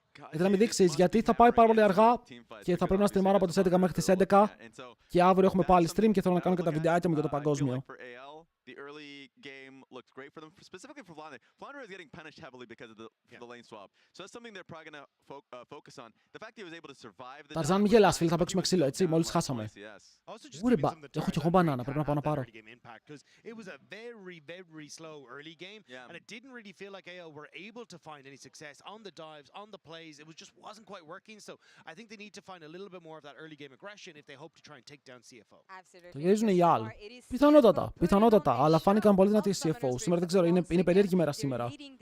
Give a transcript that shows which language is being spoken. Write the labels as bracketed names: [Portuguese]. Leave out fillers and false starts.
[Greek] Ήθελα να μην δείξεις γιατί θα πάει πάρα πολύ αργά και θα πρέπει να στριμάρω από τις 11 μέχρι τις 11 και αύριο έχουμε πάλι stream και θέλω να κάνω και τα βιντεάκια μου για το παγκόσμιο. [English] The early game looked great for them, specifically for Flandre. Flandre is getting punished heavily because of the lane swap. So that's something they're probably going to focus on. The fact he was able to survive the [Greek] Ταρζάν, μη γελάς, φίλε, θα παίξουμε ξύλο, έτσι, μόλις χάσαμε. Ούρε, έχω και εγώ μπανάνα, πρέπει να πάω να πάρω. [English] It was a very, very slow early game, and it didn't really feel like AL were able to find any success on the dives, on the plays. It just wasn't quite working, so I think they need to find a little bit more of that early game aggression if they hope to try and take down CFO. [Greek] Το γυρίζουν οι άλλοι. Πιθανότατα, αλλά φάνηκαν πολύ δυνατοί οι CFO. Σήμερα δεν ξέρω, είναι περίεργη μέρα σήμερα.